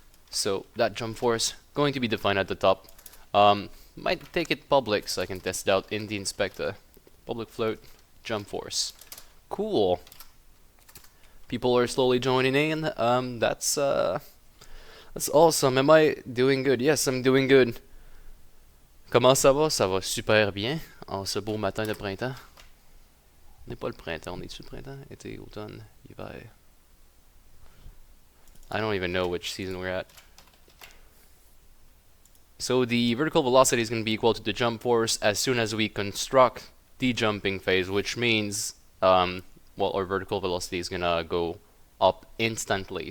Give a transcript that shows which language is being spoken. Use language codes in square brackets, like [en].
[en] So that jump force going to be defined at the top. Might take it public so I can test it out in the inspector. Public float jump force. Cool. People are slowly joining in. That's awesome. Am I doing good? Yes, I'm doing good. [fr] Comment ça va? Ça va super bien en ce beau matin de printemps. On n'est pas le printemps, on est-tu le printemps? Été, automne, hiver. [en] I don't even know which season we're at. So the vertical velocity is going to be equal to the jump force as soon as we construct the jumping phase, which means, well, our vertical velocity is going to go up instantly.